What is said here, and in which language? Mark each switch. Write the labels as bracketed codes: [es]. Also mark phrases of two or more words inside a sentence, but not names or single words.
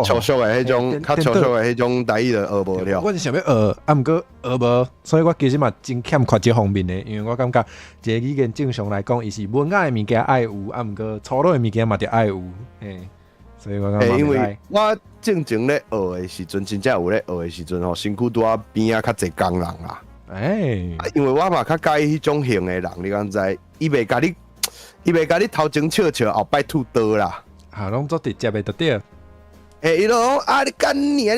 [nan] 较粗俗的迄种，较粗俗的迄种台语就学无了。我是想要学，毋过学无，所以我其实嘛真欠缺这方面的，因为我感觉一个语言正常来讲，伊是文雅的物件爱有，毋过粗鲁的物件嘛得爱有，所以我感觉因为我正经咧学的时阵，真正有咧学的时阵吼，身躯拄啊边啊较侪工人啦。因为我嘛较介意迄种型的人，你敢知？伊袂甲你头前笑笑，后摆吐刀啦。拢做直接的就对。伊就讲你干你啊！